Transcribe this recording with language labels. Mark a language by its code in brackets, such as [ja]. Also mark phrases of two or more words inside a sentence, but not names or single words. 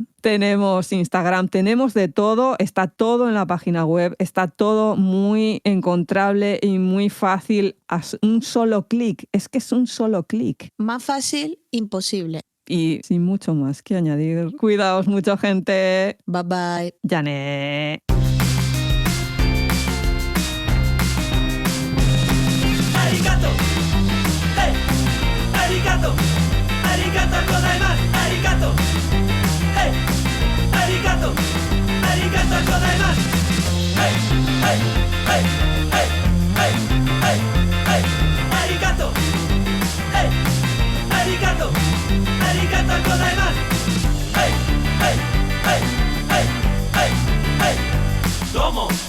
[es] Tenemos Instagram, tenemos de todo, está todo en la página web, está todo muy encontrable y muy fácil a un solo clic. Es que es un solo clic. Más fácil, imposible. Y sin mucho más que añadir, cuidaos mucho, gente. [en] Bye bye. [ja] Yané. ありがとう、hey、ありがとう、ありがとうございます、ありがとう、hey, arigato, arigato gozaimasu, hey, hey, hey, hey, hey, hey, hey, arigato, hey, arigato, arigato gozaimasu, hey, hey, hey, hey, hey, hey, domo.